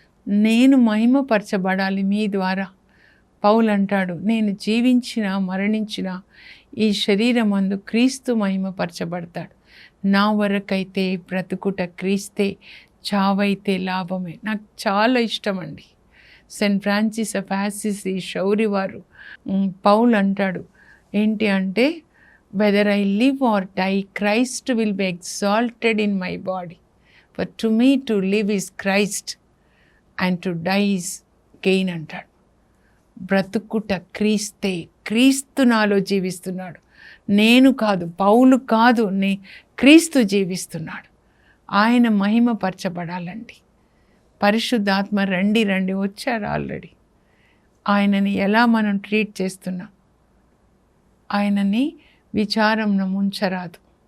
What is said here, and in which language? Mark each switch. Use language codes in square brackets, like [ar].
[te] నేను మహిమపరచబడాలి మీ ద్వారా. పౌలు అంటాడు, నేను జీవించినా మరణించినా ఈ శరీరం అందు క్రీస్తు మహిమపరచబడతాడు. నా వరకైతే బ్రతుకుట క్రీస్తే, చావైతే లాభమే. నాకు చాలా ఇష్టం అండి. Saint Francis of Assisi Shouri వారు, పౌలు అంటాడు ఏంటి అంటే, [en] whether I live or die, Christ will be exalted in my body. For to me to live is Christ and to die is gain [te] అంటాడు. బ్రతుకుట క్రీస్తే, క్రీస్తు నాలో జీవిస్తున్నాడు. నేను కాదు, పౌలు కాదు, క్రీస్తు జీవిస్తున్నాడు. ఆయన మహిమపరచబడాలండి. పరిశుద్ధాత్మ రండి రండి వచ్చారు ఆల్రెడీ. ఆయనని ఎలా మనం ట్రీట్ చేస్తున్నాం? ఆయనని విచారంను ముంచరాదు.